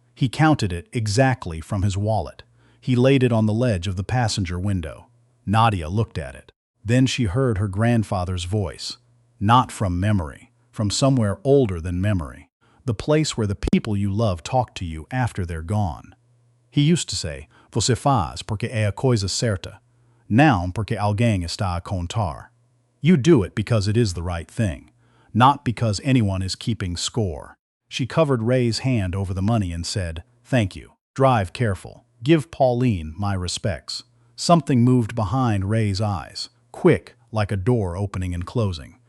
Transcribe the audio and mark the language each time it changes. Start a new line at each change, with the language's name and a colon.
English: He counted it exactly from his wallet. He laid it on the ledge of the passenger window. Nadia looked at it. Then she heard her grandfather's voice. Not from memory, from somewhere older than memory. The place where the people you love talk to you after they're gone. He used to say,
Portuguese: "Você faz porque é a coisa certa. Não porque alguém está a contar."
English: You do it because it is the right thing, not because anyone is keeping score. She covered Ray's hand over the money and said, "Thank you. Drive careful. Give Pauline my respects." Something moved behind Ray's eyes, quick, like a door opening and closing.